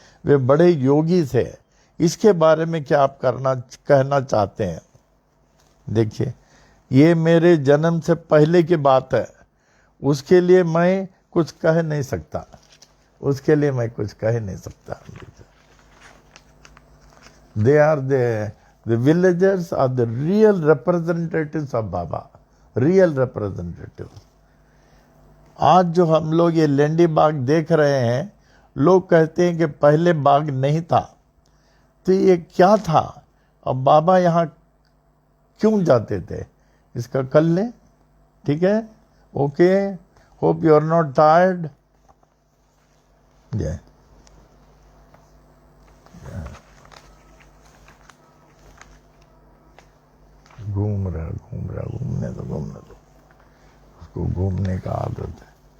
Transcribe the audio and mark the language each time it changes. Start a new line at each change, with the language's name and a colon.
Hindi: वे बड़े योगी थे। इसके बारे में क्या आप कहना चाहते हैं? देखिए, ये मेरे जन्म से पहले की बात है, उसके लिए मैं कुछ कह नहीं सकता, उसके लिए मैं कुछ कह नहीं सकता।
English: They are the villagers are the real representatives of Baba, real representatives.
Hindi: आज जो हम लोग ये लेंडी बाग देख रहे हैं, लोग कहते हैं कि पहले बाग नहीं था, तो ये क्या था? अब बाबा यहाँ क्यों जाते थे? इसका कर लें, ठीक है?
English: Okay, hope you are not tired.
Hindi: जय घूमने दो, उसको घूमने का आदत है।